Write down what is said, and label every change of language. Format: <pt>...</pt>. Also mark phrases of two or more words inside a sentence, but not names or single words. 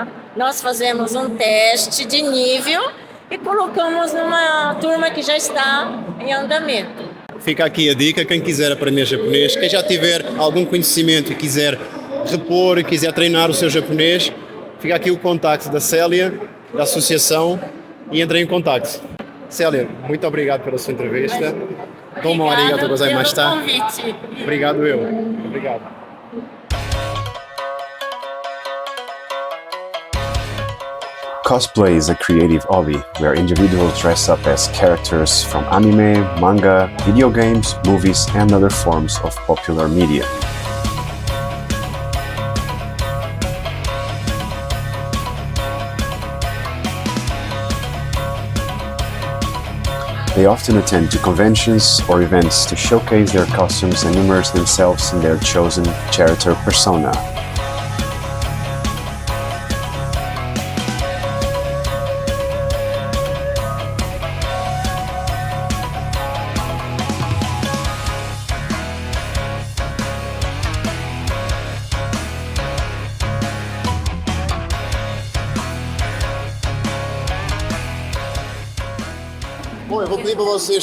<pt>Nós fazemos um teste de nível e colocamos numa turma que já está em andamento. Fica aqui a dica, quem quiser aprender japonês, quem já tiver algum conhecimento e quiser repor e quiser treinar o seu japonês, fica aqui o contacto da Célia, da associação, e entre em contacto. Célia, muito obrigado pela sua entrevista.</pt> <ja>どうもありがとうございました.</ja> <pt>Obrigado eu. Obrigado.</pt> <en>Cosplay is a creative hobby where individuals dress up as characters from anime, manga, video games, movies, and other forms of popular media. They often attend to conventions or events to showcase their costumes and immerse themselves in their chosen character persona.</en> <pt>Bom, eu vou pedir para vocês</pt>